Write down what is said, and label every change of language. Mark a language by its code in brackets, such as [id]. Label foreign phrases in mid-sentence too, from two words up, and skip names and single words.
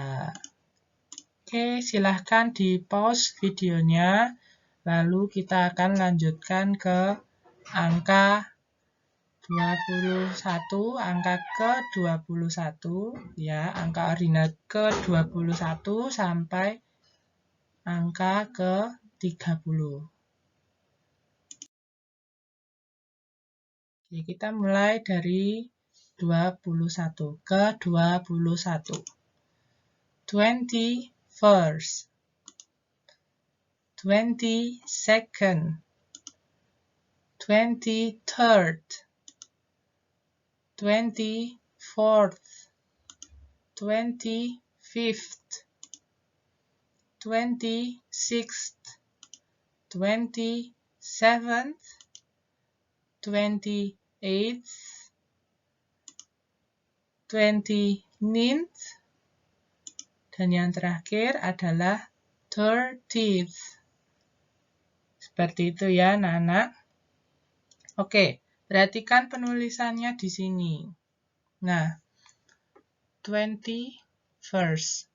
[id] Oke, silahkan di pause videonya, lalu kita akan lanjutkan ke angka 21, angka ke-21, ya, angka ordinal ke-21 sampai angka ke-30. Oke, kita mulai dari 21 ke 21. 21st, 22nd, 23rd, 24th, 25th, 26th, 27th, 28th, 29th, dan yang terakhir adalah 30th. Seperti itu ya, anak-anak. Oke, perhatikan penulisannya di sini. Nah, 21st.